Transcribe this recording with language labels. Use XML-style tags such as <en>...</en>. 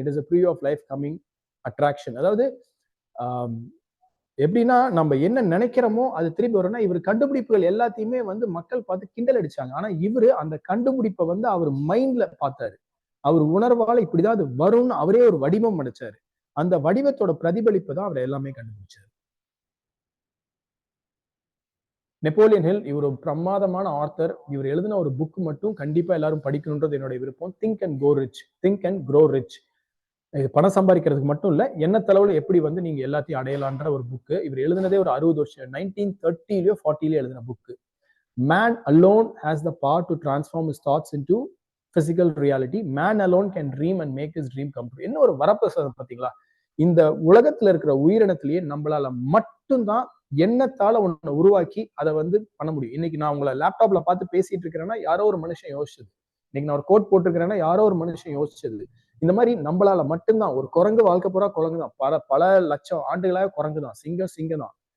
<en>It is a preview of life coming attraction.</en> <ta>அதாவது எப்படின்னா நம்ம என்ன நினைக்கிறோமோ அது திருப்பி வரும்னா, இவர் கண்டுபிடிப்புகள் எல்லாத்தையுமே வந்து மக்கள் பார்த்து கிண்டல் அடிச்சாங்க. ஆனா இவரு அந்த கண்டுபிடிப்பை வந்து அவர் மைண்ட்ல பார்த்தாரு. அவர் உணர்வால இப்படிதான் அது வரும்னு அவரே ஒரு வடிவம் அடைச்சாரு. அந்த வடிவத்தோட பிரதிபலிப்பு தான் அவர் எல்லாமே கண்டுபிடிச்சாரு. நெப்போலியன் ஹில், இவர் ஒரு பிரமாதமான ஆத்தர். இவர் எழுதின ஒரு புக் மட்டும் கண்டிப்பா எல்லாரும் படிக்கணும்ன்றது என்னோட விருப்பம். Think and grow rich. இது பணம் சம்பாதிக்கிறதுக்கு மட்டும் இல்ல, எண்ணத்தளவுல எப்படி வந்து நீங்க எல்லாத்தையும் அடையலான்ற ஒரு புக்கு. இவர் எழுதினதே ஒரு 60 வருஷம், 1930 40 எழுதின book.</ta> <en>Man alone has the power to transform his thoughts into physical reality. Man alone can dream and make his dream come true.</en> <ta>என்ன ஒரு வரப்பிரசாதம் பாத்தீங்களா? இந்த உலகத்துல இருக்கிற உயிரினத்திலேயே நம்மளால மட்டும்தான் எண்ணத்தால ஒண்ணு உருவாக்கி அதை வந்து பண்ண முடியும். இன்னைக்கு நான் உங்களை லேப்டாப்ல பார்த்து பேசிட்டு இருக்கிறேன்னா யாரோ ஒரு மனுஷன் யோசிச்சது. இன்னைக்கு நான் ஒரு கோட் போட்டிருக்கிறேன்னா யாரோ ஒரு மனுஷன் யோசிச்சது. இந்த மாதிரி நம்மளால மட்டும்தான். ஒரு குரங்கு வாழ்க்கை பூரா குரங்கு தான், பல லட்சம் ஆண்டுகளாக குரங்கு தான், சிங்கம் தான்.</ta>